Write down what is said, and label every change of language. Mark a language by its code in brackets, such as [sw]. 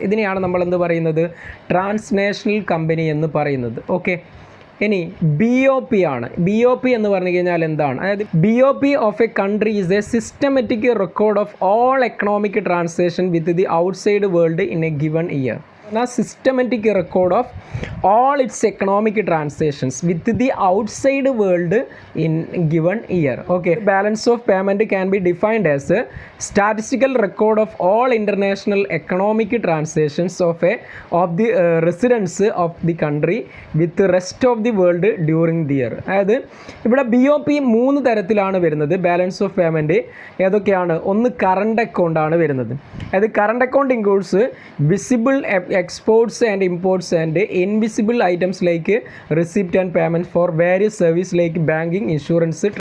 [ml] ഇതിനെയാണ് നമ്മൾ എന്ത് പറയുന്നത്, ട്രാൻസ്നാഷണൽ കമ്പനി എന്ന് പറയുന്നത്. ഓക്കെ, ഇനി BOP ആണ്. BOP എന്ന് പറഞ്ഞു കഴിഞ്ഞാൽ എന്താണ്? അതായത് [en] BOP of a country is a systematic record of all economic transaction with the outside world in a given year. Systematic record of all its economic transactions with the outside world in given year. Okay, balance of payment can be defined as a statistical record of all international economic transactions of the residents of the country with the rest of the world during the year. [ml] അതായത് ഇവിടെ BOP 3 തരത്തിലാണ് വരുന്നത്. Balance of payment ഏതൊക്കെയാണ്? ഒന്ന് current account ആണ് വരുന്നത്. അതായത് [en] Current account includes visible exports and imports and invisible items like receipt and payment for various service like banking, insurance.